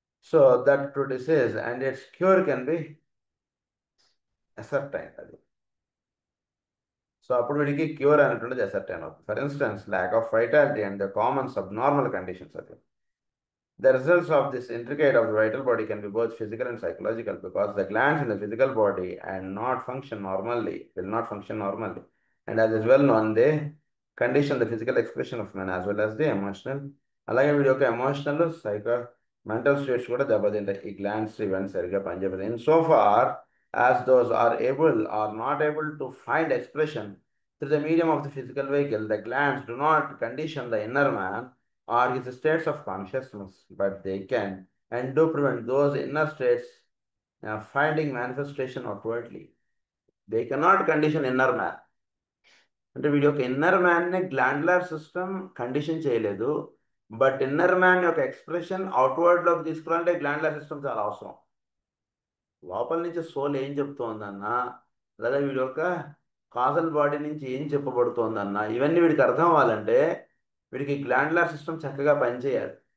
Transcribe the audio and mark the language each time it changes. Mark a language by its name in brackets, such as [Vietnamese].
[English] So that to disease and its cure can be ascertain అది. [Telugu] So అప్పుడు వీడికి cure అనేటువంటిది అసర్టైన్ అవుతుంది. [English] For instance lack of vitality and the common subnormal conditions అది. The results of this intricate of the vital body can be both physical and psychological because the glands in the physical body and not function normally, will not function normally. And as is well known, they condition the physical expression of man as well as the emotional. [Telugu] అలాగే వీడి యొక్క emotional mental states కూడా దెబ్బతింటాయి ఈ glands ఇవన్నీ సరిగ్గా పనిచేయదు. [English] In so far as those are able are not able to find expression through the medium of the physical vehicle, the glands do not condition the inner man or his states of consciousness, but they can and do prevent those inner states finding manifestation outwardly. They cannot condition inner man. [Telugu] అంటే వీడి యొక్క inner మ్యాన్ని glandular system condition చేయలేదు, but inner man యొక్క expression అవుట్వర్డ్లోకి తీసుకురావాలంటే glandular system చాలా అవసరం. లోపల నుంచి సోల్ ఏం చెప్తోందన్నా, లేదా వీడి యొక్క కాజల్ బాడీ నుంచి ఏం చెప్పబడుతోందన్నా, ఇవన్నీ వీడికి అర్థం అవ్వాలంటే వీడికి గ్లాండ్యులర్ సిస్టమ్ చక్కగా పనిచేయాలి.